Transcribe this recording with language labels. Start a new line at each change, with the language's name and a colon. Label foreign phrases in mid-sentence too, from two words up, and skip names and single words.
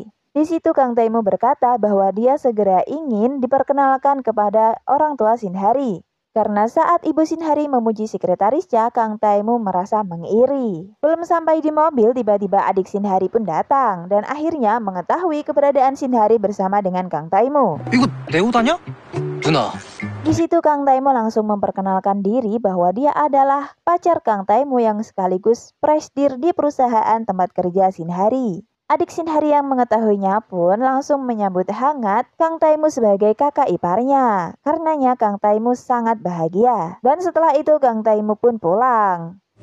Indonesian: Di situ Kang Tae-moo berkata bahwa dia segera ingin diperkenalkan kepada orang tua Shinhari. Karena saat ibu Shinhari memuji sekretarisnya, Kang Tae-moo merasa mengiri. Belum sampai di mobil, tiba-tiba adik Shinhari pun datang dan akhirnya mengetahui keberadaan Shinhari bersama dengan Kang Tae-moo.
Korean: 이거 내 옷 아니야? 누나.
Indonesian: Di situ Kang Tae-moo langsung memperkenalkan diri bahwa dia adalah pacar Kang Tae-moo yang sekaligus presidir di perusahaan tempat kerja Shinhari. Adik Shinhari yang mengetahuinya pun langsung menyambut hangat Kang Tae-moo sebagai kakak iparnya. Karenanya Kang Tae-moo sangat bahagia. Dan setelah itu Kang Tae-moo pun pulang.